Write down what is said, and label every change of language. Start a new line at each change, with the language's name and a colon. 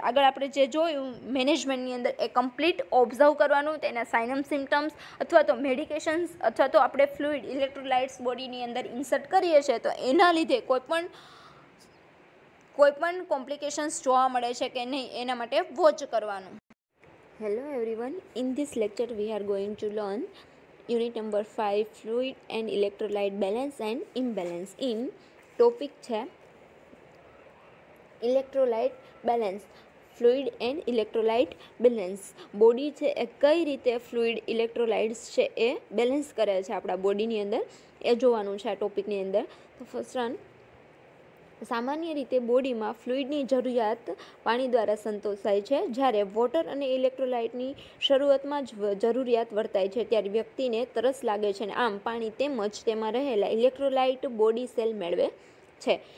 Gujarati: આગળ આપણે જે જોયું મેનેજમેન્ટની અંદર એ કમ્પ્લીટ ઓબ્ઝર્વ કરવાનું, તેના સાઇનમ સિમ્ટમ્સ અથવા તો મેડિકેશન્સ અથવા તો આપણે ફ્લુઇડ ઇલેક્ટ્રોલાઇટ્સ બોડીની અંદર ઇન્સર્ટ કરીએ છીએ તો એના લીધે કોઈ પણ કોમ્પ્લિકેશન્સ જોવા મળે છે કે નહીં એના માટે વોચ કરવાનું.
English: Hello everyone, in this lecture we are going to learn unit number 5 fluid and electrolyte balance and imbalance. In topic
Gujarati: છે
English: electrolyte balance, fluid and electrolyte balance.
Gujarati: Body છે એ કઈ રીતે ફ્લુઇડ ઇલેક્ટ્રોલાઇટ્સ છે એ બેલેન્સ કરે છે આપણા બોડીની અંદર એ જોવાનું છે આ ટોપિકની અંદર. તો ફર્સ્ટ વન, સામાન્ય રીતે બોડીમાં ફ્લુઇડની જરૂરિયાત પાણી દ્વારા સંતોષાય છે. જ્યારે વોટર અને ઇલેક્ટ્રોલાઇટની શરૂઆતમાં જ જરૂરિયાત વર્તાય છે ત્યારે વ્યક્તિને તરસ લાગે છે અને આમ પાણી તેમજ તેમાં રહેલા ઇલેક્ટ્રોલાઇટ બોડી સેલ મેળવે છે.